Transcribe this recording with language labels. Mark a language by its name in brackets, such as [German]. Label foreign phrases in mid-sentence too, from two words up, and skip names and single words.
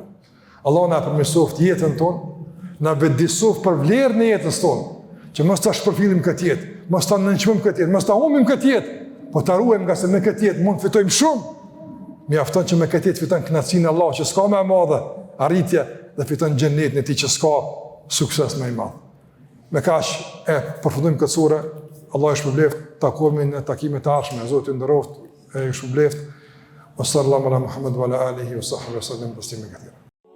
[Albanian] Allah na përmirësoft jetën tonë, na vëdësoft për vlerën e jetës tonë, që mos ta shpërfillim këtë jetë, mos ta nënçmojmë këtë jetë, mos ta humbim këtë jetë, po ta ruajmë nga se me këtë jetë mund të fitojmë shumë. Mjafton që me këtë jetë fiton kënaqësinë e Allahut që s'ka më e madhe, arritje dhe fiton xhenetin e tij që s'ka sukses më i madh. Me kaq e përfundojmë këtë sure. Allah e shpëbleft, takohemi në takimet e ardhshme. Zoti ju nderoft, e shpëbleft. [Arabic] صلى الله على محمد وعلى آله وصحبه وسلم تسليما كثيرا.